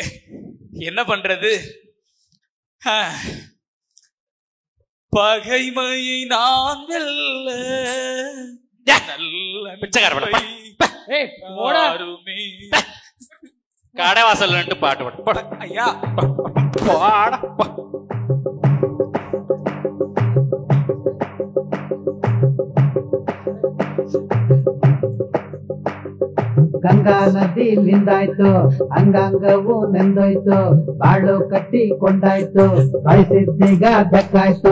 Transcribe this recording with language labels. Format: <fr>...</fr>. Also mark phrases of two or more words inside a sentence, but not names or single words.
<ta>என்ன பண்றது? பகைமையை நான் வெல்ல கடைவாசல் பாட்டு ஐயா.</ta> <kn>ಗಂಗಾ ನದಿ ನಿಂದಾಯ್ತು, ಅಂಗಾಂಗವು ನೆಂದೋಯ್ತು, ಬಾಳು ಕಟ್ಟಿಕೊಂಡಾಯ್ತು, ಬಯಸಿದ್ದೀಗ ಬೆಕ್ಕಾಯ್ತು.</kn>